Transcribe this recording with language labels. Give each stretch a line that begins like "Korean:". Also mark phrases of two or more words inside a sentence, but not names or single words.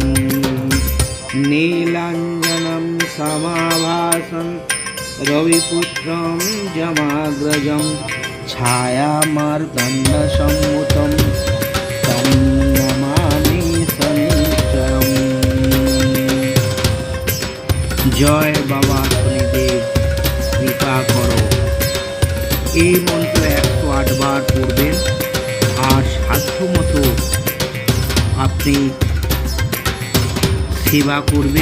Sanskrit: নীলাঞ্জনম সমাভাসম রবিপুত্রম যমাগ্রজম ছায়ামার্তণ্ড সম্ভুতম তম নমামি শনিশ্চয়ম।
Bangla: জয় বাবা শনিদেব, কৃপা করো। এই মন্ত্র 108 বার পড়বেন আর সাধ্যমতো আপনি সেবা করবেন।